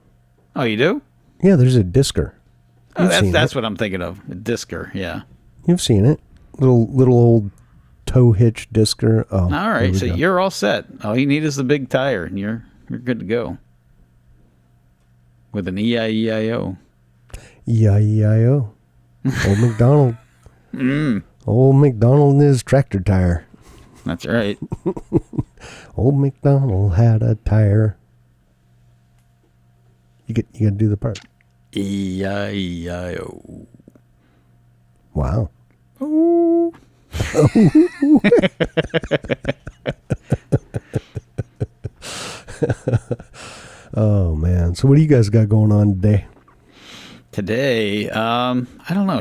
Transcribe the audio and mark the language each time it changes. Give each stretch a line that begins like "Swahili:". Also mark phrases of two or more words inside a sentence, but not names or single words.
English: Oh, you do? Yeah, there's a disker. Oh, that's what I'm thinking of. A disker, yeah. You've seen it. Little old tow hitch disker. Oh, all right, so you're all set. All you need is the big tire, and you're good to go. With an E-I-E-I-O. E-I-E-I-O. Old MacDonald. Old MacDonald and his tractor tire. That's right. Old MacDonald had a tire. You got to do the part. E-I-E-I-O. Wow. Ooh. Oh, man. So what do you guys got going on today? Today, I don't know.